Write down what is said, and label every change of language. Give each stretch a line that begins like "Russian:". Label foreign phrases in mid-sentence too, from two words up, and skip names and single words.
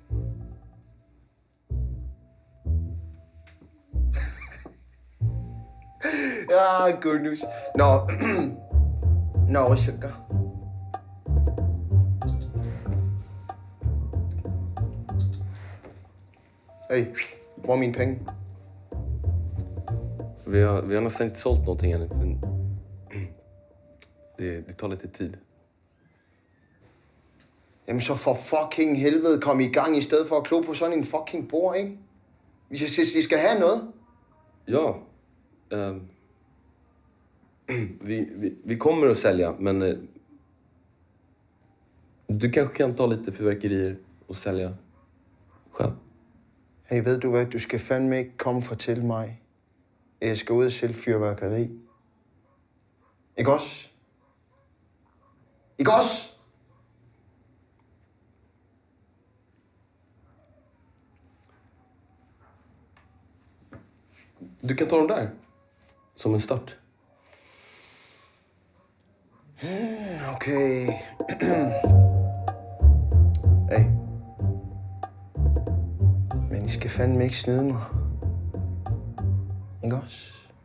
Danish: Ja, Gunnus. Nå. Nå, sugar. Hey, hvor er mine penge?
Swedish: Vi har nästan inte sålt någonting ännu. Men det tar lite tid.
Danish: Jamen så for fucking helvede kom i gang i stedet for at klo på sådan en fucking bord, ikke? Vi skal have noget. Ja.
Swedish: Vi kommer att sälja, men du kanske kan ta lite fyrverkerier och sälja själv.
Danish: Hey, ved du hvad? Du skal fandme ikke komme og fortælle mig, at jeg skal ud og sælge fyrværkeri. Ikke også? Ikke også?
Swedish: Du kan ta dem där. Som en start. Okay. Hey.
Danish: Men I skal fandme ikke snyde mig. Ikke også?